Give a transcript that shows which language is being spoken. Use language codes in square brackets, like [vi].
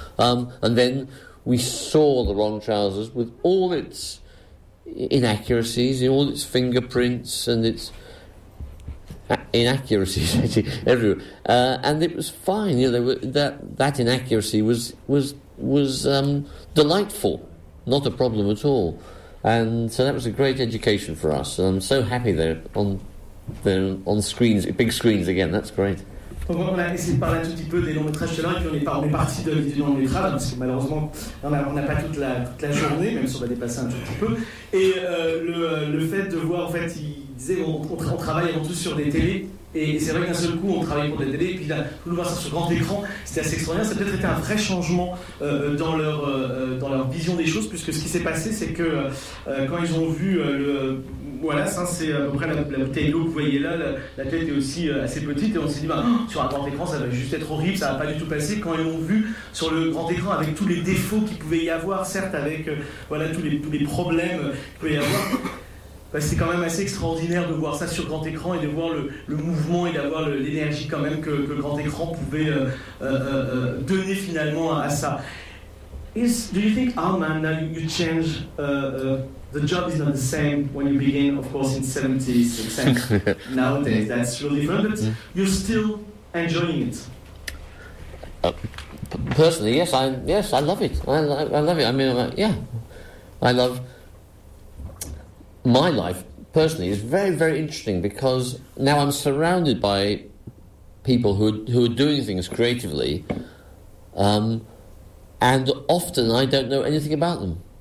[en] And then we saw The Wrong Trousers with all its inaccuracies, all its fingerprints and its inaccuracies everywhere, and it was fine. That inaccuracy was delightful, not a problem at all, and so that was a great education for us, and I'm so happy they're on screens, big screens again. That's great. [fr] Donc on a essayé de parler un tout petit peu des longs métrages de l'un, puis on est parti du long métrage, parce que malheureusement, on n'a pas toute la journée, même si on va dépasser un tout petit peu. Et le fait de voir, en fait, il disait, on travaille avant tout sur des télés, et c'est vrai qu'un seul coup, on travaille pour des télés, et puis là, tout le voir sur ce grand écran, c'était assez extraordinaire. Ça a peut-être été un vrai changement dans leur vision des choses, puisque ce qui s'est passé, c'est que quand ils ont vu le... Voilà, ça c'est à peu près la bouteille d'eau que vous voyez là, la tête est aussi assez petite, et on s'est dit, sur un grand écran, ça va juste être horrible, ça va pas du tout passer. Quand ils ont vu sur le grand écran, avec tous les défauts qu'il pouvait y avoir, certes, avec tous les problèmes qu'il pouvait y avoir, c'est quand même assez extraordinaire de voir ça sur grand écran, et de voir le mouvement, et d'avoir l'énergie quand même que le grand écran pouvait donner finalement à ça. [en] Do you think, you change... The job is not the same when you begin, of course, in the 70s, except nowadays, that's really different, but you're still enjoying it. Personally, yes, I love it. I love it. I mean, I love my life, personally, is very, very interesting, because now I'm surrounded by people who are doing things creatively, and often I don't know anything about them.